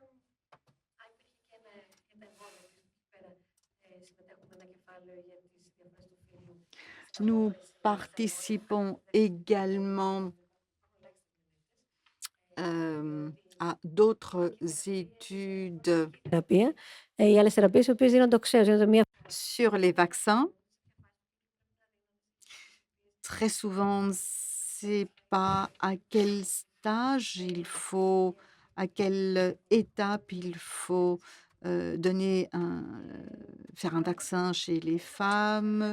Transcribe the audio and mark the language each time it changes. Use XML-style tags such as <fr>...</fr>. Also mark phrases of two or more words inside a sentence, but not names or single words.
<fr>Nous participons également à d'autres études</fr> <el>θεραπεία. Οι άλλες θεραπείες οι οποίες δίνουν το ξέρεις, είναι μία</el> <fr>sur les vaccins. Très souvent, c'est pas à quel stage il faut, à quelle étape il faut faire un vaccin chez les femmes.</fr>